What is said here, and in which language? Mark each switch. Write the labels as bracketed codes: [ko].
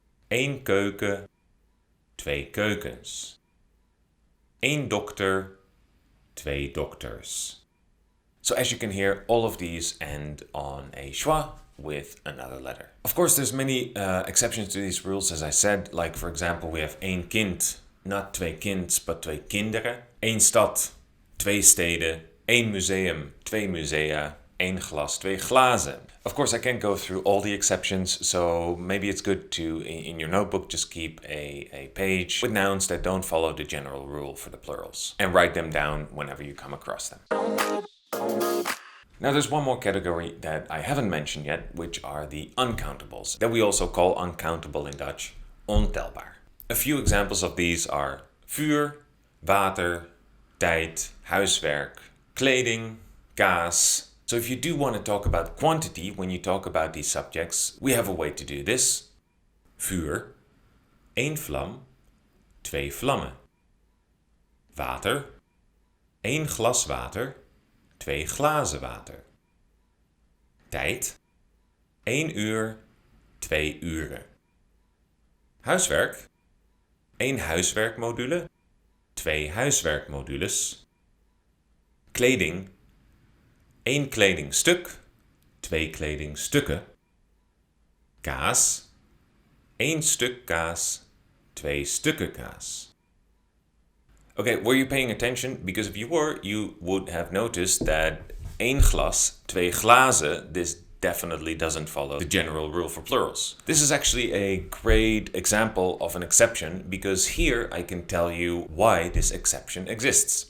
[nl] Eén keuken, twee keukens. Eén dokter, twee dokters. [en] So as you can hear, all of these end on a schwa with another letter. Of course, there's many exceptions to these rules, as I said. Like, for example, we have [nl] één kind, [en] not [nl] twee kinds, [en] but [nl] twee kinderen. [en] Eén stad, twee steden. Eén museum, twee musea. Één glas, twee glazen. Of course, I can't go through all the exceptions, so maybe it's good to, in your notebook, just keep a page with nouns that don't follow the general rule for the plurals, and write them down whenever you come across them. Now there's one more category that I haven't mentioned yet, which are the uncountables, that we also call uncountable in Dutch, ontelbaar. A few examples of these are vuur, water, tijd, huiswerk, kleding, kaas. So if you do want to talk about quantity when you talk about these subjects, we have a way to do this. [nl] Vuur, één vlam, twee vlammen. Water, één glas water, twee glazen water. Tijd, één uur, twee uren. Huiswerk, één huiswerkmodule, twee huiswerkmodules. Kleding, één kledingstuk, twee kledingstukken. Kaas, één stuk kaas, twee stukken kaas. [en] Okay, were you paying attention? Because if you were, you would have noticed that [nl] één glas, twee glazen, [en] this definitely doesn't follow the general rule for plurals. This is actually a great example of an exception because here I can tell you why this exception exists.